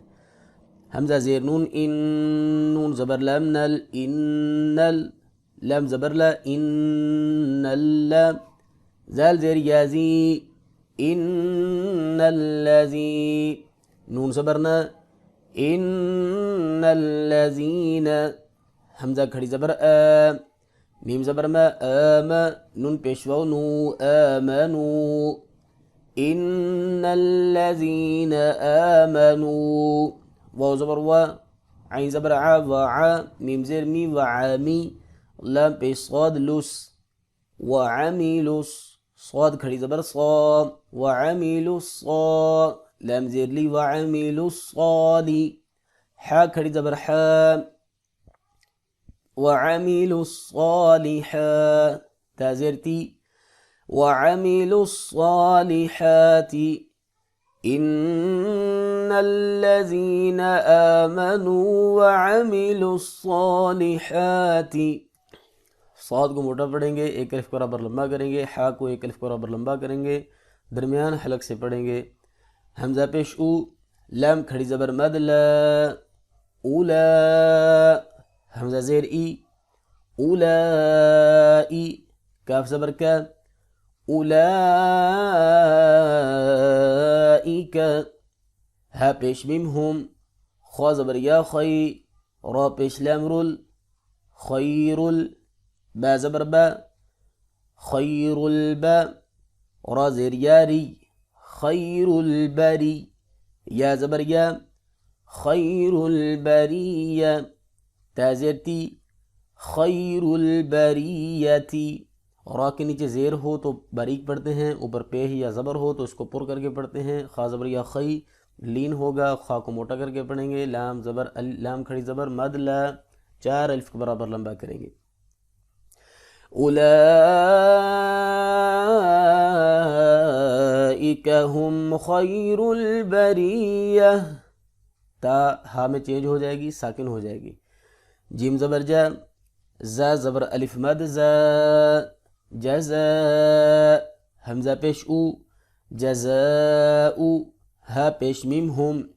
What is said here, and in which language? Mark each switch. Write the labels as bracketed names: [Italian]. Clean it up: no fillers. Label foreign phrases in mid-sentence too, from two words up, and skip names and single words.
[Urdu] حمزہ زیر نون ان، نون زبر لام نل انل، لام زبر لا ان اللام، زال زیر یازی ان الذی، نون زبرنا ان الذین، حمزہ کھڑی زبر آ، میم زبر ما آم، نون پیشواو نو آمنو، [Arabic] ان الذین آمنو، [Urdu] واو زبر وا، عین زبر ع وع، میم زیر می وعامی، لام پیش صاد لس وعملس، صاد کھڑی زبر صا [Arabic] وعملوا الصا، [Urdu] لام زیر لی [Arabic] وعملوا الصالی، [Urdu] حا کھڑی زبر حا [Arabic] وعملوا الصالحات، [Urdu] تا زیر تی [Arabic] وعملوا الصالحات، ان الذين آمنوا وعملوا الصالحات، [Urdu] صاد کو موٹا پڑھیں گے، ایک الف کو برابر لمبا کریں گے، حا کو ایک الف کو برابر لمبا کریں گے، درمیان حلق سے پڑھیں گے، حمزہ پیش او، لام کھڑی زبر مد لا اولا، حمزہ زیر ای اولائی، کاف زبر کا اولائک، ہا پیش میم ہم، خوا زبر یا خی، را پیش لام رول خیرل، با زبر با [Arabic] خیر البا، [Urdu] را زیر یاری [Arabic] خیر البری، [Urdu] یا زبر یا [Arabic] خیر البریہ، [Urdu] تا زیر تی [Arabic] خیر البریتی، [Urdu] را کے نیچے زیر ہو تو باریک پڑھتے ہیں، اوپر پیہ یا زبر ہو تو اس کو پر کر کے پڑھتے ہیں، خا زبر یا خی لین ہوگا، خا کو موٹا کر کے پڑھیں گے، لام زبر لام کھڑی زبر مد لا، چار الف کو برابر لمبا کریں گے، [Arabic] اولئک ہم خیر البریہ، [Urdu] تا ہا میں چینج ہو جائے گی، ساکن ہو جائے گی، جیم زبر جا، زا زبر الف مد زا جزا، حمزہ پیش او جزاء، ہا پیش میم ہم